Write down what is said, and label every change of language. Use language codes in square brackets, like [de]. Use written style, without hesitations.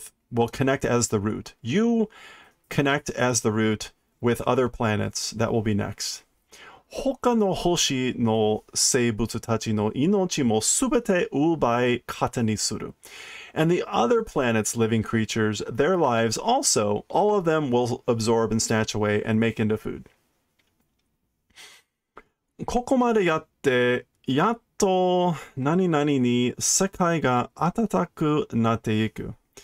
[en] Will connect as the root. You connect as the root with other planets. That will be next. [ja] 他の星の生物たちの命もすべて奪い糧にする。 [en] And the other planets' living creatures, their lives also, all of them will absorb and snatch away and make into food. [ja] ここまでやって、やっと何々に世界が暖くなっていく。